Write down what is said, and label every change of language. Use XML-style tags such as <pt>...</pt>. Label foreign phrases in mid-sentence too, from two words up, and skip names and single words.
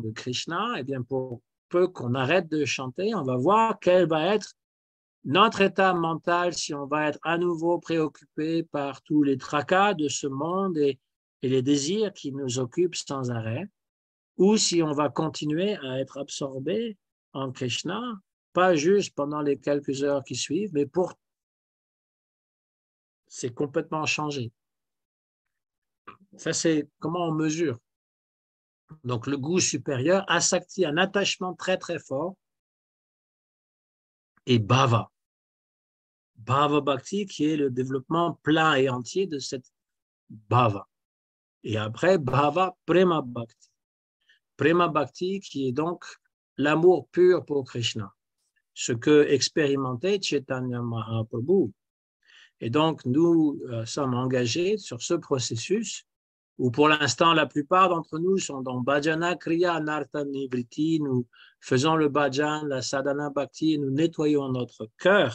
<fr>de Krishna, eh bien pour peu qu'on arrête de chanter, on va voir quel va être notre état mental si on va être à nouveau préoccupé par tous les tracas de ce monde et les désirs qui nous occupent sans arrêt, ou si on va continuer à être absorbé en Krishna, pas juste pendant les quelques heures qui suivent, mais c'est complètement changé. Ça, c'est comment on mesure. Donc, le goût supérieur, asakti, un attachement très, très fort, et bhava.</fr> <sa>Bhava bhakti,</sa> <fr>qui est le développement plein et entier de cette bhava. Et après,</fr> <sa>bhava prema bhakti. Prema bhakti,</sa> <fr>qui est donc l'amour pur pour Krishna. Ce que expérimentait Chaitanya Mahaprabhu. Et donc, nous sommes engagés sur ce processus où pour l'instant, la plupart d'entre nous sont dans</fr> <sa>Bhajana Kriya Anartha Nivriti,</sa> <fr>nous faisons le bhajan, la</fr> <sa>sadhana bhakti,</sa> <fr>et nous nettoyons notre cœur.</fr>